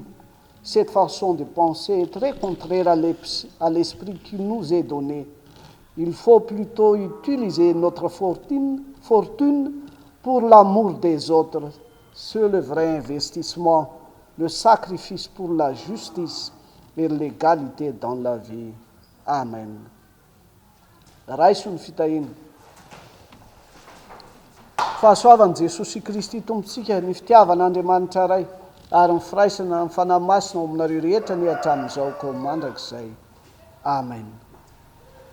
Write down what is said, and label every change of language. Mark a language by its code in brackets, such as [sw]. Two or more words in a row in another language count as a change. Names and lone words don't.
[fr] Cette façon de penser est très contraire à l'esprit qui nous est donné. Il faut plutôt utiliser notre fortune pour l'amour des autres. C'est le vrai investissement, le sacrifice pour la justice et l'égalité dans la vie. [mg] Amen. Raisun fitahiny. Fahasoavan'i Jesosy Kristy tompontsika ny fitiavan'Andriamanitra ray ary ny firaisana ny fanahy masina ao aminareo rehetra ny hatramin'izao koa mandrakizay.